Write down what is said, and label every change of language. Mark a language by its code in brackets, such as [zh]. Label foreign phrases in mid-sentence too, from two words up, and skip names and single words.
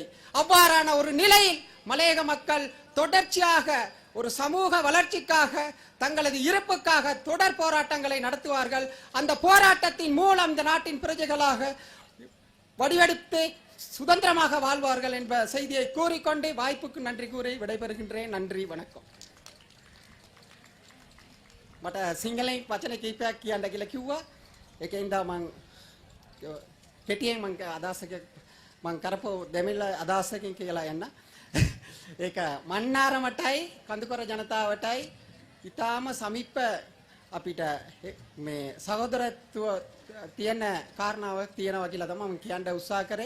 [ta] அவ்வாறான ஒரு நிலையில் மலையக மக்கள் தொடர்ச்சியாக ஒரு சமூக வளர்ச்சிக்காக, தங்களது இருப்புக்காக தொடர் போராட்டங்களை நடத்துவார்கள். அந்த போராட்டத்தின் மூலம் இந்த நாட்டின் பிரஜைகளாக வடிவெடுத்து சுதந்திரமாக வாழ்வார்கள் என்ற செய்தியை கூறிக்கொண்டு வாய்ப்புக்கு நன்றி கூறி விடைபெறுகின்றேன். நன்றி, வணக்கம். [si] මට සිංහලෙන් වචන කීපයක් කියන්න කියලා කිව්වා. ඒකෙන්ද මං කෙටියෙන් මං අදහසක මං කරපු දෙමිල අදහසකින් කියලා යන්න. ඒක මන්නාරමටයි කඳුකර ජනතාවටයි ඊටාම සමීප අපිට මේ සහෝදරත්ව තියෙන කාරණාවක් තියෙනවා කියලා තමයි මම කියන්න උත්සාහ කරේ.